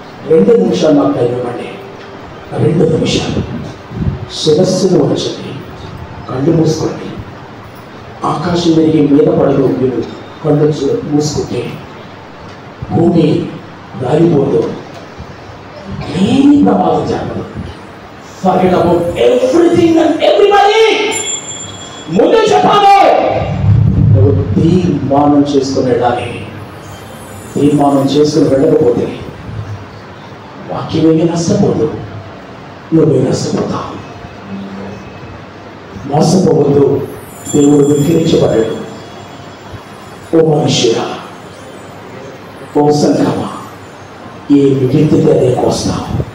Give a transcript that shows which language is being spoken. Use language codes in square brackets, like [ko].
[te] 2 నిమిషాలు నాకు టైం ఇవ్వండి. 2 నిమిషాలు శిరస్సును వచ్చండి, కళ్ళు మూసుకోండి. ఆకాశం పెరిగి మీద పడదు. మీరు కళ్ళు మూసుకుంటే భూమి రాలిపోతూ ఏమి ప్రమాదం జరగదు. [en] Forget about everything and everybody. [te] ముందే చెప్పాను, నువ్వు తీర్మానం చేసుకుని వెళ్ళాలి. తీర్మానం చేసుకుని వెళ్ళకపోతే వాక్యమేమి నష్టపోదు, నువ్వే నష్టపోతావు. మోసపోవద్దు, దేవుడు వికరించబడాడు. ఓ మనుష్యుడా, ఓ సంఘమా, ఏ విత్తితే అదే కోస్తావు.